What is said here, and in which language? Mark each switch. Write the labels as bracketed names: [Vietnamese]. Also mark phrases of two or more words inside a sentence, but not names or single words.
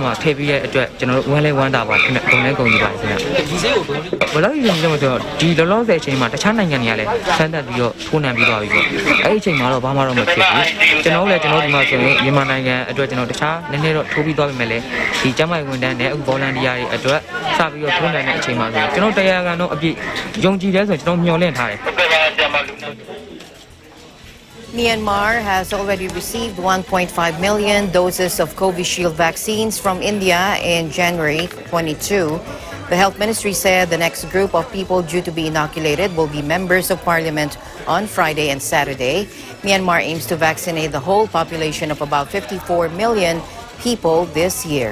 [Burmese] မှာထည့်ပြီးတဲ့အတွက်ကျွန်တော်တို့ဝမ်းလဲဝမ်းသာပါခင်ဗျဂုဏ်လဲဂုဏ်ယူပါခင်ဗျဒီဆေးကိုဘယ်လိုရင်းလဲဆိုတော့ဒီလောလောဆယ်အချိန်မှာတခြားနိုင်ငံတွေကလည်းဆန်းသက်ပြီးတော့ထိုးနှံပြီးသွားပြီပေါ့အဲ့ဒီအချိန်မှာတော့ဘာမှတော့မဖြစ်ဘူးကျွန်တော်လည်းကျွန်တော်ဒီမှာဆိုရင်မြန်မာနိုင်ငံအတွက်ကျွန်တော်တခြားနည်းနည်းတော့ထိုးပြီးသွားပြီမဲ့လေဒီကျန်းမာရေးဝန်ထမ်းနဲ့အခု volunteer တွေအတွက်စပြီးတော့ထိုးနှံတဲ့အချိန်မှာဆိုရင်ကျွန်တော်တရားကန်တော့အပြည့်ယုံကြည်တယ်ဆိုရင်ကျွန်တော်မျှော်လင့်ထားတယ် [English] Myanmar has already received 1.5 million doses of Covishield vaccines from India in January 22. The health ministry said the next group of people due to be inoculated will be members of parliament on Friday and Saturday. Myanmar aims to vaccinate the whole population of about 54 million people this year.